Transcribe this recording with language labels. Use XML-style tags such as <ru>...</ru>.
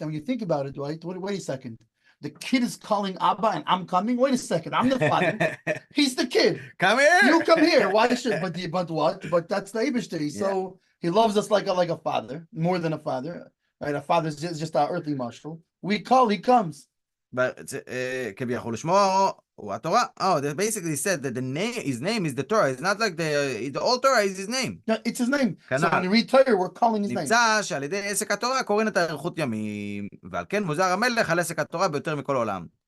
<en>And when you think about it, right? Wait a second. The kid is calling Abba, and I'm coming. Wait a second, I'm the father. He's the kid. Come here. You come here. Why should? But what? But that's the Eibishter. So he loves us like a father, more than a father. Right? A father's just our earthly marshal. We call, he comes. But</en> <he>כביכול שמו הוא התורה.</he> <en>Oh, they basically said that his name is the Torah. It's not like the old Torah is his name. No, it's his name. So when you read Torah, we're calling his name.</en> <he>נמצא שעל ידי עסק התורה קוראים את אריכות ימים, ועל כן מוזר המלך על עסק התורה ביותר מכל העולם.</he>